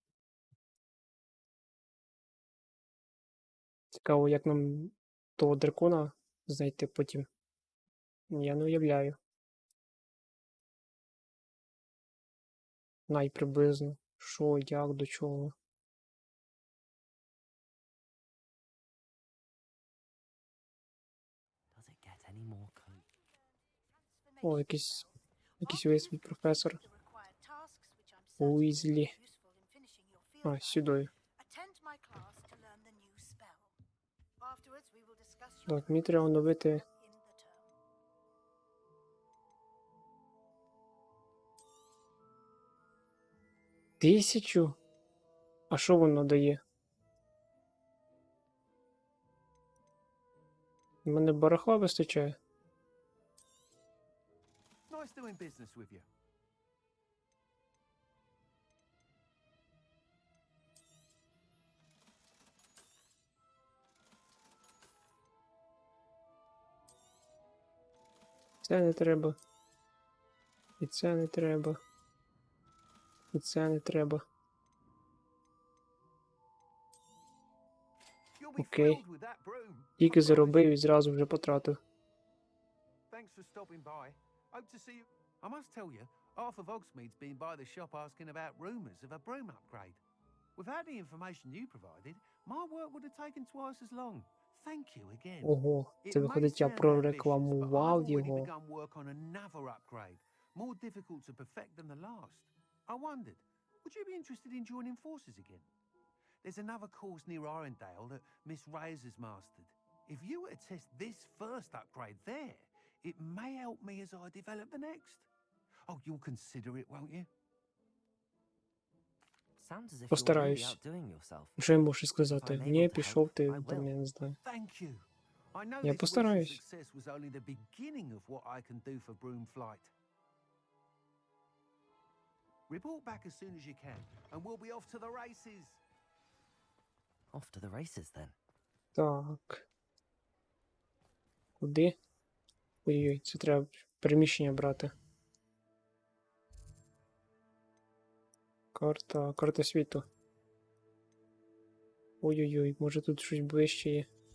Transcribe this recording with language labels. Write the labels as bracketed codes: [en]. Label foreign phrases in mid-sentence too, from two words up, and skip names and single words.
[uk] Цікаво, як нам того дракона знайти потім. Я не уявляю. Приблизно. Що, як, до чого. [en] Does it get any more coat? [uk] О, якийсь весь професор. Уізлі. А, сюди. Так, мені треба оновити. Тисячу? А що воно дає? У мене барахла вистачає. [en] Nice doing business with you. [uk] Це не треба. І це не треба. І це не треба. [en] You'll be [uk] Окей. [en] thrilled with that broom. [uk] Тільки заробив і зразу вже потратив. [en] Thanks for stopping by. Hope to see you. I must tell you, half of Hogsmeade's been by the shop asking about rumours of a broom upgrade. Without the information you provided, my work would have taken twice as long. Thank you again. [uk] Ого, [en] It [uk] це [en] may [uk] виходить, я [en] sound ambitious, but I've [uk] прорекламував [en] already [uk] його. [en] begun work on another upgrade, more difficult to perfect than the last. I wondered, would you be interested in joining forces again? There's another course near Arendale that Miss Reyes has mastered. If you were to test this first upgrade there, it may help me as I develop the next. Oh, you'll consider it, won't you? Sounds as if you're really [uk] Постараюсь. [en] outdoing yourself. [uk] Що я можу сказати? [en] If I'm [uk] Ні, [en] able to [uk] пішов [en] help, [uk] ти, [en] I [uk] там, [en] will. [uk] я не знаю. [en] Thank you. I know [uk] Я [en] this [uk] постараюсь. [en] recent success was only the beginning of what I can do for broom flight. Report back as soon as you can, and we'll be off to the races. Off to the races then. [uk] Так. Куди? Ой-ой, це треба переміщення брати. Карта світу. Ой-ой-ой, може тут щось ближче є.